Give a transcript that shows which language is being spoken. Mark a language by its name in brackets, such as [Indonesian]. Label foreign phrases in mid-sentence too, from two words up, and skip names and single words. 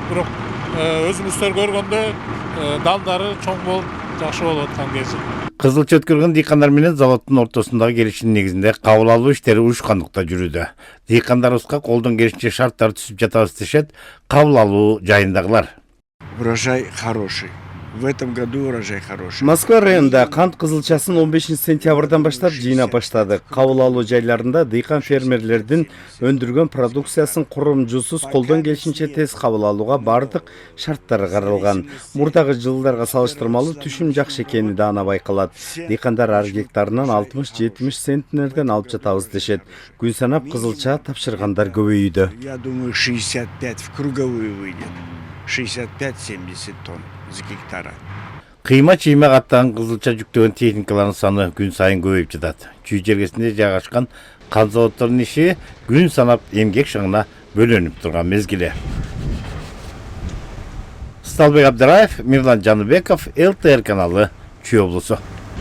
[Kyrgyz] Бирок өзүңүздөр көргөндөй дандары чоң болуп, жакшы болуп аткан кези. Кызылча өткөргөн дыйкандар менен заводдун ортосундагы келишимдин негизинде кабыл алуу иштери урушкандыкта жүрүүдө. Дыйкандарыбызга колдон келишинче шарттар түзүп жатабыз дешет кабыл алуу жайындагылар. [Russian] Урожай хороший. В этом году урожай хороший. [Kyrgyz] Москва районунда кант кызылчасын 15 сентябрдан баштап жыйнап баштадык. Кабыл алуу жайларында дыйкан фермерлердин өндүргөн продукциясын курамжусуз колдон келишинче тез кабыл алууга бардык шарттар каралган. Мурдагы жылдарга салыштырмалуу түшүм жакшы экени да ана байкалат. Дыйкандар ар гектарынан 60-70 центнерден алып жатабыз дешет. Күн санап кызылча тапшыргандар көбөйүүдө. [Russian] Я думаю, 65 в круговую выйдет. 65-70 тонн с гектара. [Kyrgyz] Кыйма-чыйма каттаган кызылча жүктөгөн техникалардын саны күн сайын көбөйүп жатат. Чүй жергесинде жайгашкан кант заводдорунун иши күн санап эмгек шаңына бөлөнүп турган мезгили. Сталбек Абдыраев, Мирлан Жаныбеков, ЛТР каналы, Чүй облусу.